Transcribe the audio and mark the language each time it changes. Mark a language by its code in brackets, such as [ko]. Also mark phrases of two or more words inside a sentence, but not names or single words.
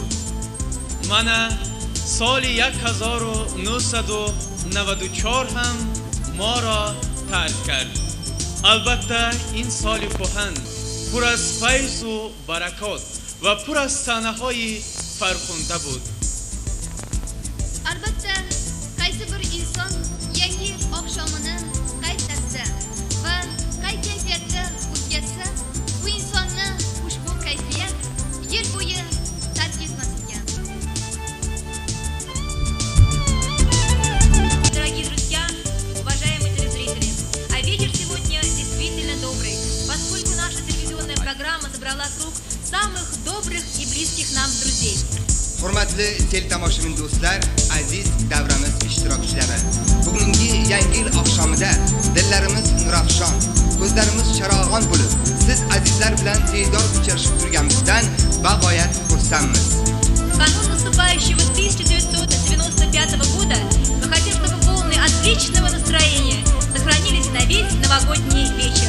[fa] من سال 1994 هم ما را ترک کرد. البته این سال کهن پر از فیض و برکات و پر از صحنه‌های فرخنده بود. [uz] Albatta qaysi bir inson yangi oqshomini qay tarzda va qay kayfiyatda o'tkazsa, bu insonni ushbu kayfiyat yil bo'yi tark etmas ekan. [ru] Дорогие друзья, уважаемые телезрители, а вечер сегодня действительно добрый, поскольку наша телевизионная программа собрала круг самых добрых и близких нам друзей. [uz] Hurmatli teletomoshabin do'stlar, aziz davramiz ishtirokchilari. Bugungi yangi yil oqshomida dillarimiz nurafshon, ko'zlarimiz charog'on bo'lib, siz azizlar bilan diydor uchrashib turganimizdan bag'oyat xursandmiz. [ru] В канун наступающего 1995 года мы хотим, чтобы волны отличного настроения сохранились на весь новогодний вечер.